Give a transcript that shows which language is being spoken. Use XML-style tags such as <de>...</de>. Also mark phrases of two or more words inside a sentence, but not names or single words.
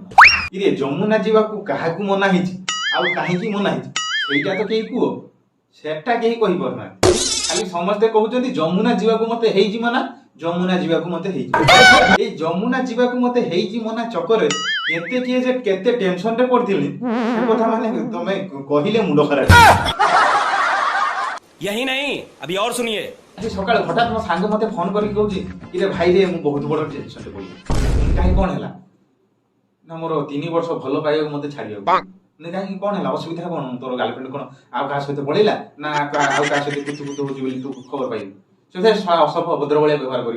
<or>ଇରେ ଯମୁନା ଯିବାକୁ କାହାକୁ ମନା ହେଇଛି ଆଉ କାହିଁକି ମନା ହେଇଛି ସେଇଟା ତ କେହି କୁହ, ସେଟା କେହି କହିପାରୁନାହାନ୍ତି। ଖାଲି ସମସ୍ତେ କହୁଛନ୍ତି ଯମୁନା ଯିବାକୁ ମତେ ହେଇଛି ମନା, ଯମୁନା ଯିବାକୁ ମତେ ହେଇଛି। ଏଇ ଯମୁନା ଯିବାକୁ ମତେ ହେଇଛି ମନା ଚକରେ କେତେ କିଏ ଯେ କେତେ ଟେନସନରେ ପଡିଥିଲି ସେ କଥା ମାନେ ତମେ କହିଲେ ମୁଣ୍ଡ ଖରାପ।</or> <hi>यही नहीं अभी और सुनिए।</hi> <or>ଆଜି ସକାଳେ ହଠାତ୍ ମୋ ସାଙ୍ଗ ମତେ ଫୋନ କରିକି କହୁଛି ଇରେ ଭାଇ ରେ ମୁଁ ବହୁତ ବଡ ଟେନସନରେ ପଡିଲି। କାହିଁ କଣ ହେଲା ନା ମୋର 3 ବର୍ଷ ଭଲ ପାଇବାକୁ ମତେ ଛାଡିବାକୁ। କାହିଁକି କଣ ହେଲା, ଅସୁବିଧା କଣ, ତୋର ଗାର୍ଲଫ୍ରେଣ୍ଡ କଣ ଆଉ କାହା ସହିତ ପଳେଇଲା ନା ଆଉ କାହା ସହିତ କୁତୁ କୁତୁ ହଉଛି ବୋଲି ତୁ ଖବର ପାଇବୁ, ସେ ଅସଭ୍ୟ ଅଭଦ୍ର ଭଳିଆ ବ୍ୟବହାର କରିବୁ।</or>